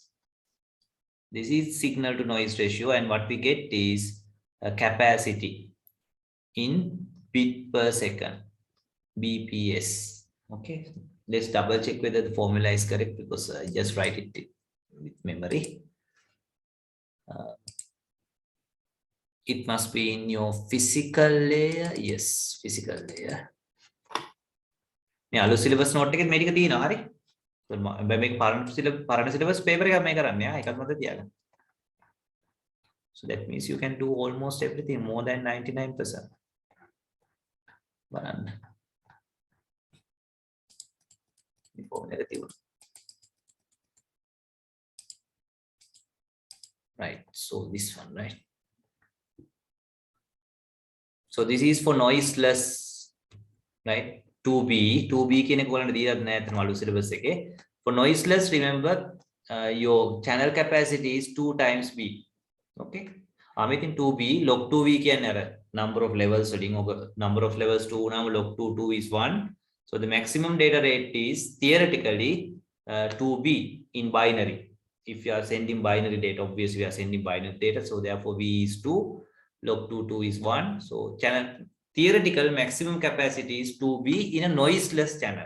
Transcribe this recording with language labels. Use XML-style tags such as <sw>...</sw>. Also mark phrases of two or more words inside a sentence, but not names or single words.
<en>This is signal to noise ratio, and what we get is a capacity in bit per second, BPS. Okay, let's double check whether the formula is correct, because I just write it with memory. It must be in your physical layer. Yes, physical layer.</en> <si>මේ අලුත්</si> <en>syllabus note</en> <si>එකෙත් මේ ටික තියෙනවා හරි. මේක පරණ</si> <en>syllabus paper</en> <si>එකක් මේ කරන්නේ එකක් මත තියාගන්න.</si> <en>So that means you can do almost everything, more than 99%. බලන්න. Right, so this one, right? So this is for noiseless, right?</en> <si>2B කියන එක ඔයාලට දීලා නැහැ අතන අලුත් සිලබස් එකේ.</si> <en>For noiseless, remember your channel capacity is 2 times B. Okay. Mean 2B log 2V</en> <si>කියන්නේ අර</si> <en>number of levels</en> <si>වලින් ඔක</si> <en>number of levels 2 නම් log 2 is 1. So the maximum data rate is theoretically 2B in binary. If you are sending binary data, obviously we are sending binary data, so therefore V is 2, log 2 is 1. So channel theoretical maximum capacity is 2B in a noiseless channel.</en>